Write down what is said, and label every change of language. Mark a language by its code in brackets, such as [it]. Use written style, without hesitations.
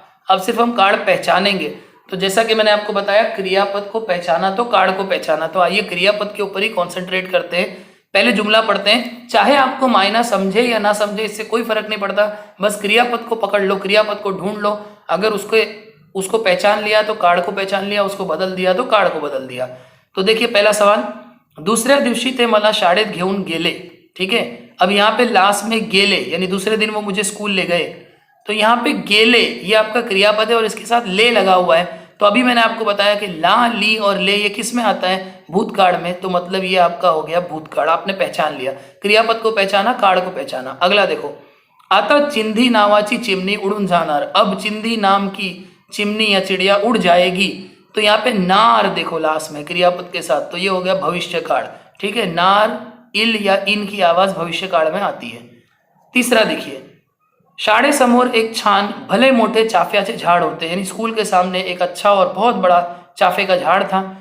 [hi] अब सिर्फ हम काळ पहचानेंगे। तो जैसा कि मैंने आपको बताया क्रियापद को पहचाना तो काळ को पहचाना, तो आइए क्रियापद के ऊपर ही कॉन्सेंट्रेट करते हैं। पहले जुमला पढ़ते हैं, चाहे आपको मायना समझे या ना समझे इससे कोई फर्क नहीं पड़ता, बस क्रियापद को पकड़ लो, क्रियापद को ढूंढ लो। अगर उसको पहचान लिया तो काळ को पहचान लिया, उसको बदल दिया तो काळ को बदल दिया। तो देखिए पहला सवाल, [mr] दुसऱ्या दिवशी ते मला शाळेत घेऊन गेले। [hi] ठीक है, अब यहाँ पे लास्ट में गेले यानी दूसरे दिन वो मुझे स्कूल ले गए, तो यहाँ पे गेले ये आपका क्रियापद है और इसके साथ ले लगा हुआ है। तो अभी मैंने आपको बताया कि ला, ली और ले ये किस में आता है, भूतकाल में, तो मतलब ये आपका हो गया भूतकाल। आपने पहचान लिया, क्रियापद को पहचाना, काळ को पहचाना। अगला देखो, [mr] आता चिंधी नावाची चिमणी उडून जाणार। [hi] अब चिंधी नाम की चिमनी या चिड़िया उड़ जाएगी, तो यहाँ पे नार देखो लास्ट में क्रियापद के साथ, तो ये हो गया भविष्य काल। ठीक है, नार, इल या इन की आवाज भविष्य काल में आती है। तीसरा देखिए, [mr] शाळेसमोर एक छान भले मोठे चाफ्याचे झाड होते, [hi] यानी स्कूल के सामने एक अच्छा और बहुत बड़ा चाफे का झाड़ था।